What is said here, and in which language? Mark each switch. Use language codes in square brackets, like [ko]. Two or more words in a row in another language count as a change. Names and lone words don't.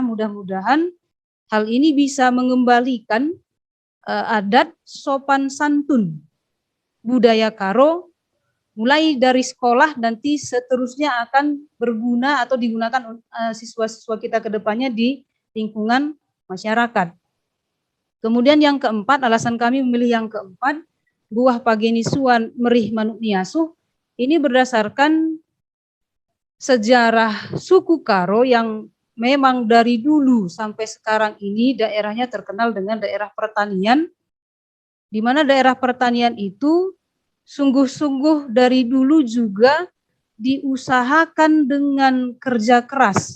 [id] Mudah-mudahan hal ini bisa mengembalikan adat sopan santun budaya Karo mulai dari sekolah, nanti seterusnya akan berguna atau digunakan siswa-siswa kita ke depannya di lingkungan masyarakat. Kemudian yang keempat, alasan kami memilih yang keempat, [btx] buah pagenisuan merih manuk niasuh, [id] ini berdasarkan sejarah suku Karo yang memang dari dulu sampai sekarang ini daerahnya terkenal dengan daerah pertanian, di mana daerah pertanian itu sungguh-sungguh dari dulu juga diusahakan dengan kerja keras.